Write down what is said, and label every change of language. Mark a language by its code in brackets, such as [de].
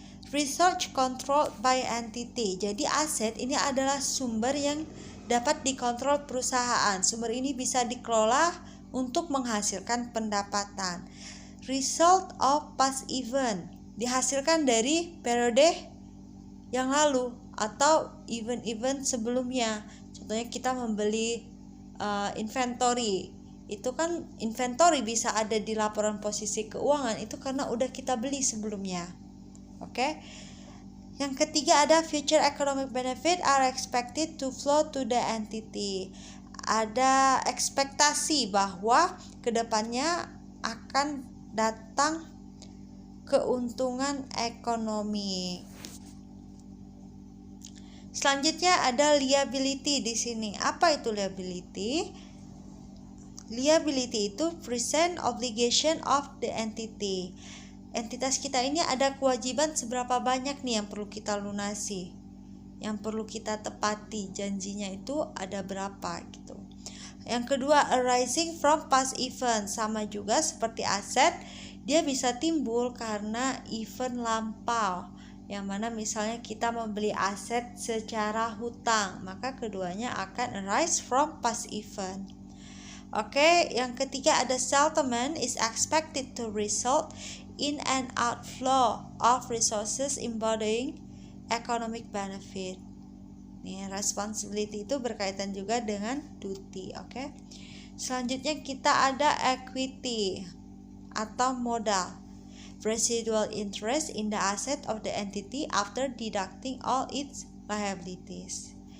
[en] Research controlled by entity. [id] Jadi aset ini adalah sumber yang dapat dikontrol perusahaan. Sumber ini bisa dikelola untuk menghasilkan pendapatan. [en] Result of past event [id] dihasilkan dari periode yang lalu atau event-event sebelumnya. Contohnya kita membeli inventory, itu kan inventory bisa ada di laporan posisi keuangan itu karena udah kita beli sebelumnya. Oke. Yang ketiga ada [en] future economic benefit are expected to flow to the entity. [id] Ada ekspektasi bahwa kedepannya akan datang keuntungan ekonomi. Selanjutnya ada liability di sini. Apa itu liability? [en] Liability itu present obligation of the entity. [id] Entitas kita ini ada kewajiban seberapa banyak nih yang perlu kita lunasi, yang perlu kita tepati, janjinya itu ada berapa gitu. Yang kedua, [en] arising from past event, [id] sama juga seperti aset, dia bisa timbul karena event lampau. Yang mana misalnya kita membeli aset secara hutang, maka keduanya akan [en] arise from past event. [id] Oke, yang ketiga ada [en] settlement is expected to result in an outflow of resources embodying economic benefit. [id] Nih, responsibility itu berkaitan juga dengan duty, oke? Selanjutnya kita ada equity atau modal. [en] Residual interest in the asset of the entity after deducting all its liabilities.